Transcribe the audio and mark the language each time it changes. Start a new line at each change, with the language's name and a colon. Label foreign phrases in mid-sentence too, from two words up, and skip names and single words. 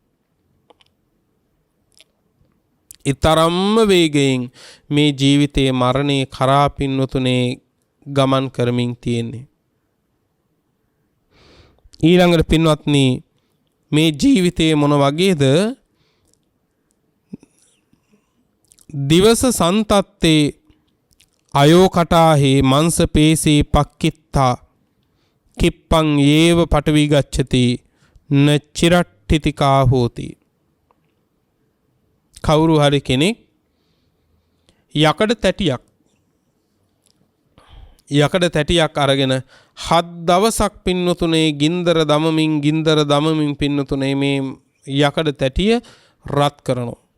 Sinhala: ඊතරම්ම වේගයෙන් මේ ජීවිතයේ මරණේ කරා පින්නතුනේ ගමන් කරමින් තියෙන්නේ. ඊළඟට පින්වත්නි මේ ජීවිතයේ මොන වගේද?
Pali: දිවස සන්තත්තේ අයෝකටාහි මංස පේසී පක්කිත්තා කිප්පං යේව පටවි ගච්ඡති න චිරට්ඨිතිකා හෝති.
Sinhala: කවුරු හරි කෙනෙක් යකඩ තැටියක් අරගෙන 7 දවසක් පින්නතුනේ ගින්දර දමමින් පින්නතුනේ මේ යකඩ තැටිය රත් කරනවා.